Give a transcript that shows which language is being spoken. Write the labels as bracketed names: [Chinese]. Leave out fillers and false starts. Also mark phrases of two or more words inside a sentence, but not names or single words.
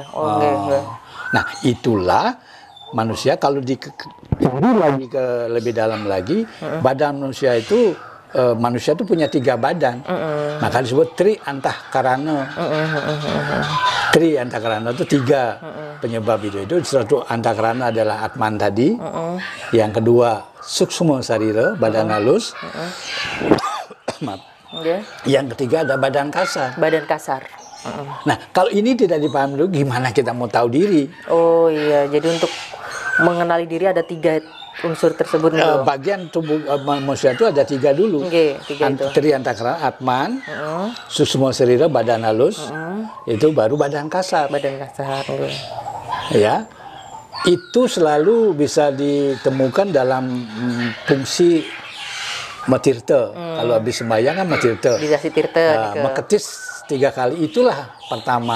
[Indonesian] Nah, itulah manusia kalau lagi ke lebih dalam lagi, badan manusia itu manusia itu punya 3 badan, maka disebut tri antahkarana. Tri antahkarana itu 3 penyebab itu. Satu antahkarana adalah atman tadi, yang kedua suksma sarira, badan halus, maaf. Yang ketiga ada badan kasar. Badan kasar. Nah, kalau ini tidak dipahami dulu, gimana kita mau tahu diri? Oh iya, jadi untuk mengenali diri ada 3 unsur tersebut dulu. Bagian tubuh manusia itu ada 3 dulu. 3 itu. Tri antahkarana, atman, suksma sarira, badan halus, itu baru badan kasar. Badan kasar. Ya, itu selalu bisa ditemukan dalam fungsi matirta. Kalau habis sembahyang kan matirta. Dikasih tirta. Meketis 3 kali, itulah pertama.